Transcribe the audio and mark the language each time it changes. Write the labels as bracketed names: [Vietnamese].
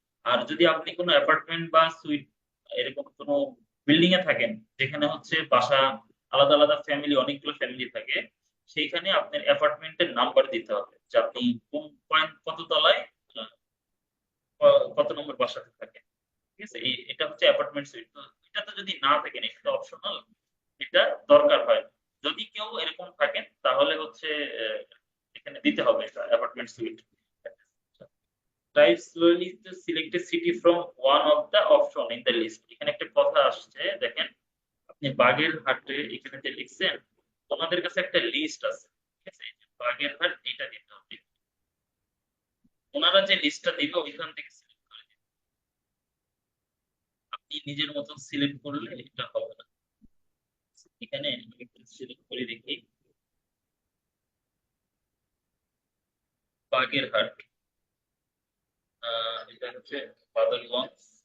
[Bangla] আর যদি আপনি কোনো অ্যাপার্টমেন্ট বা সুইট এরকম কোনো বিল্ডিং এ থাকেন যেখানে হচ্ছে বাসা আলাদা আলাদা ফ্যামিলি, অনেকগুলো ফ্যামিলি থাকে, সেইখানে আপনার অ্যাপার্টমেন্টের নাম্বার দিতে হবে যে আপনি কোন পয়েন্ট কত তলায় আহ, কত নম্বর বাসাতে থাকেন, ঠিক আছে? এটা হচ্ছে অ্যাপার্টমেন্ট সুইট। তো এটাতে যদি না থাকেন এটা অপশনাল, এটা দরকার হয় না। যদি কেউ এরকম থাকেন তাহলে হচ্ছে আহ, এখানে দিতে হবে এটা apartment sweet. [English] Type slowly to select a city from one of the option in the list. [Bangla] এখানে একটা কথা আসছে দেখেন, আপনি বাগেরহাটে এখানে যে লিখছেন ওনাদের কাছে একটা লিস্ট আছে, ঠিক আছে? এই যে বাগেরহাট এটা দিতে হবে, ওনারা যে লিস্টটা দিবে ওইখান থেকে সিলেক্ট করে দিবে। আপনি নিজের মতন সিলেক্ট করলে এটা হবে না। এখানে আমি একটু সিলেক্ট করে দেখি, বাগেরহাট, এটা হচ্ছে বাদলগঞ্জ।